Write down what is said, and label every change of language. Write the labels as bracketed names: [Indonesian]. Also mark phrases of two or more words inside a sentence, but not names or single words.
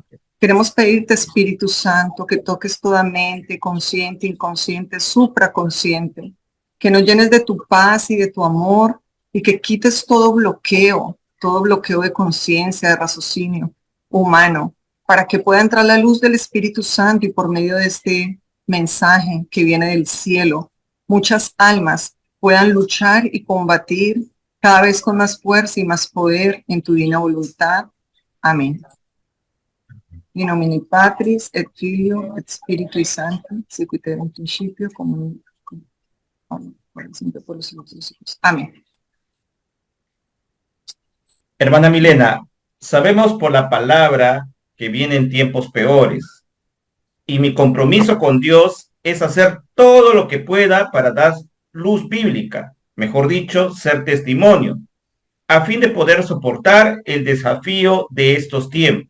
[Spanish] Queremos pedirte, Espíritu Santo, que toques toda mente, consciente, inconsciente, supraconsciente, que nos llenes de tu paz y de tu amor y que quites todo bloqueo de conciencia, de raciocinio humano, para que pueda entrar la luz del Espíritu Santo y por medio de este mensaje que viene del cielo, muchas almas puedan luchar y combatir cada vez con más fuerza y más poder en tu divina voluntad. Amén. [Latin] In nomine Patris et Filio et Spiritui Sancti, sicut erat in principio [Spanish] como siempre por los siglos de los siglos. Amén. Hermana Milena, sabemos por la palabra que vienen tiempos peores y mi compromiso con Dios es hacer todo lo que pueda para dar luz bíblica, mejor dicho, ser testimonio, a fin de poder soportar el desafío de estos tiempos.